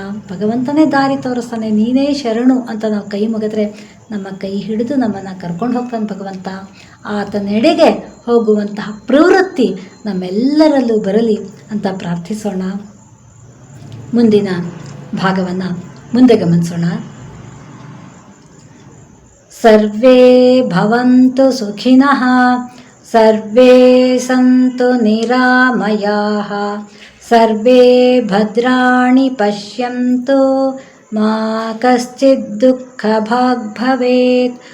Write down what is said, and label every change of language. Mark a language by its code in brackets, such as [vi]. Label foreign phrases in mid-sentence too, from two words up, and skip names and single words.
[kn] ಭಗವಂತನೇ ದಾರಿ ತೋರಿಸ್ತಾನೆ, ನೀನೇ ಶರಣು ಅಂತ ನಾವು ಕೈ ಮುಗಿದ್ರೆ ನಮ್ಮ ಕೈ ಹಿಡಿದು ನಮ್ಮನ್ನು ಕರ್ಕೊಂಡು ಹೋಗ್ತಾನೆ ಭಗವಂತ. ಆತನೆಡೆಗೆ ಹೋಗುವಂತಹ ಪ್ರವೃತ್ತಿ ನಮ್ಮೆಲ್ಲರಲ್ಲೂ ಬರಲಿ ಅಂತ ಪ್ರಾರ್ಥಿಸೋಣ. ಮುಂದಿನ ಭಾಗವನ್ನು ಮುಂದೆ ಗಮನಿಸೋಣ. [sa] ಸರ್ವೇ ಭವಂತು ಸುಖಿನಃ, ಸರ್ವೇ ಸಂತು ನಿರಾಮಯಾಃ, ಸರ್ವೇ ಭದ್ರಾಣಿ ಪಶ್ಯಂತು, ಮಾ ಕಶ್ಚಿತ್ ದುಃಖಭಾಗ್ ಭವೇತ್.